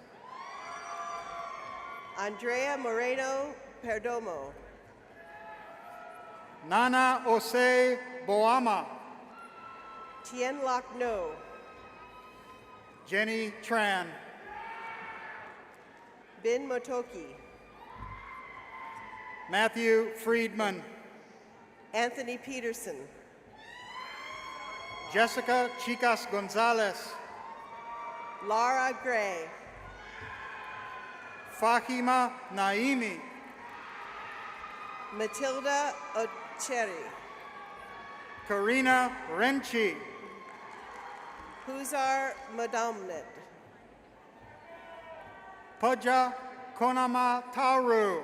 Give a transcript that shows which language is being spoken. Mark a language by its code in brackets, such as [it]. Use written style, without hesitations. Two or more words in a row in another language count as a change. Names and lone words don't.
[en] Andrea Moreno Perdomo. Nana Ose Boama. Tien Loc No. Jenny Tran. Bin Motoki. Matthew Friedman. Anthony Peterson. Jessica Chicas Gonzalez. Laura Gray. Fahima Naimi. Matilda Ocheri. Karina Renchi. Huzar Modomnid. Puja Konama Tauru.